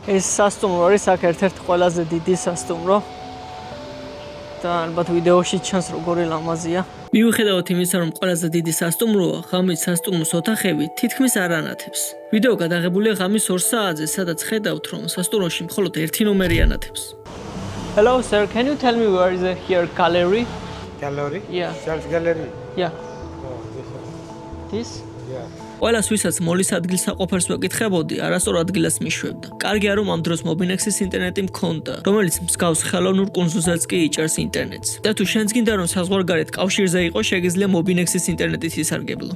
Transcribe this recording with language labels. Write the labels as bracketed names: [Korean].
[Georgian] ეს სასტუმრო არის აქ ერთ-ერთი ყველაზე დიდი სასტუმრო. და ალბათ ვიდეოში ჩანს როგორი ლამაზია. მიუხედავად იმისა, რომ ყველაზე დიდი სასტუმროა, ღამით სასტუმროს ოთახები თითქმის არ ანათებს. ვიდეო გადაღებულია ღამის 2 საათზე, სადაც ხედავთ, რომ სასტუმროში მხოლოდ ერთი ნომერი ანათებს. [English] Hello sir, can you tell me where is here gallery? Gallery? Yeah. Self gallery? Yeah. Oh, this one. This? Yeah. [Georgian] ყველას ვისაც მოლის ადგილს საყოფარს ვეკითხებოდი, არასწორ ადგილას მიშვებდა. კარგია რომ ამ დროს Mobinexis ინტერნეტი მქონდა, რომელიც მსგავს ხელოვნურ კუნძულზეც კი იჭერს ინტერნეტს. და თუ შენც გინდა რომ საზღვარგარეთ კავშირზე იყოს, შეგიძლია Mobinexis ინტერნეტით ისარგებლო.